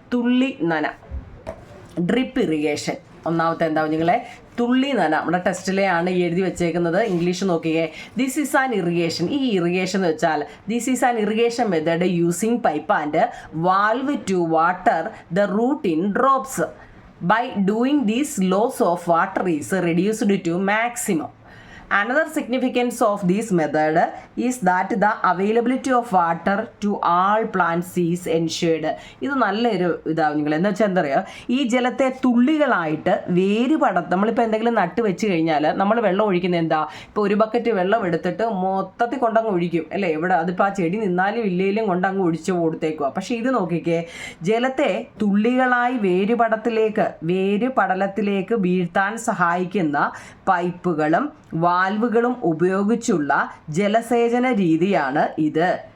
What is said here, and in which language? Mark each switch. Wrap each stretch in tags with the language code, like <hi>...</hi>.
<ml>തുള്ളി നന, drip irrigation. ഒന്നാമത്തെ നിങ്ങളെ തുള്ളി നന, നമ്മുടെ ടെസ്റ്റിലെയാണ് എഴുതി വെച്ചേക്കുന്നത്. ഇംഗ്ലീഷ് നോക്കിയേ.</ml> <en>This is an irrigation.</en> <ml>ഈ ഇറിഗേഷൻ എന്ന് വെച്ചാൽ</ml> <en>This is an irrigation method using pipe and valve to water the root in drops. By doing these loss of water is reduced to maximum. Another significance of this method is that the availability of water to all plants is ensured.</en> <ml>ഇത് നല്ലൊരു ഇതാവും നിങ്ങൾ എന്ന് വെച്ചാൽ എന്താ പറയുക, ഈ ജലത്തെ തുള്ളികളായിട്ട് നമ്മളിപ്പോൾ എന്തെങ്കിലും നട്ട് വെച്ച് കഴിഞ്ഞാൽ നമ്മൾ വെള്ളം ഒഴിക്കുന്നത് എന്താ, ഇപ്പോൾ ഒരു ബക്കറ്റ് വെള്ളം എടുത്തിട്ട് മൊത്തത്തിൽ കൊണ്ടങ്ങ് ഒഴിക്കും അല്ലേ, ഇവിടെ അതിപ്പോൾ ആ ചെടി നിന്നാലും ഇല്ലേലും കൊണ്ടങ്ങ് ഒഴിച്ച് കൊടുത്തേക്കുക. പക്ഷേ ഇത് നോക്കിക്കേ, ജലത്തെ തുള്ളികളായി വേരുപടലത്തിലേക്ക് വീഴ്ത്താൻ സഹായിക്കുന്ന പൈപ്പുകളും വാൽവുകളും ഉപയോഗിച്ചുള്ള ജലസേചന രീതിയാണ് ഇത്.</ml>